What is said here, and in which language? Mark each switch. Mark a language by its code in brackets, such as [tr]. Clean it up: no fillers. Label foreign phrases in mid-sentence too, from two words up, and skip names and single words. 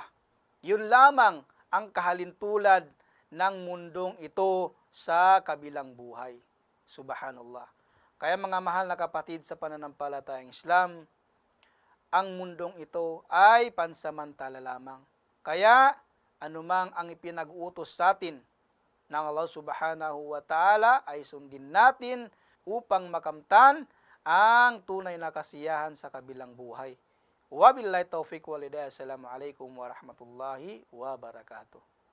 [tl] Yun lamang ang kahalintulad ng mundong ito sa kabilang buhay. Subhanallah. Kaya mga mahal na kapatid sa pananampalatayang Islam, ang mundong ito ay pansamantala lamang. Kaya anumang ang ipinag-utos sa atin ng Allah [ar] سبحانه وتعالى [tl] ay sundin natin upang makamtan ang tunay na kasiyahan sa kabilang buhay. [ar] وبالله التوفيق والهداية. السلام عليكم ورحمة الله وبركاته.